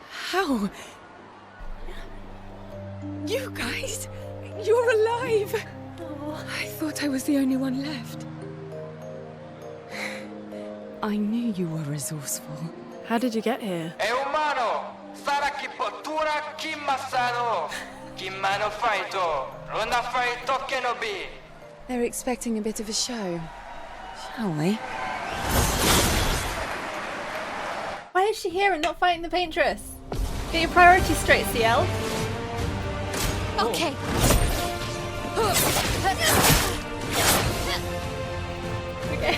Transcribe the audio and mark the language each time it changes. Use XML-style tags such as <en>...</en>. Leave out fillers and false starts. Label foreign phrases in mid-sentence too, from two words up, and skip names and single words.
<en>How? You guys? You're alive! I thought I was the only one left. I knew you were resourceful. How did you get here? Umano, Sara ki pottura ki masano, ki mano faito, ronda faito kenobi. They're expecting a bit of a show. Shall we? Why is she here and not fighting the paintress? Get your priorities straight, CL. Okay. Okay.</en>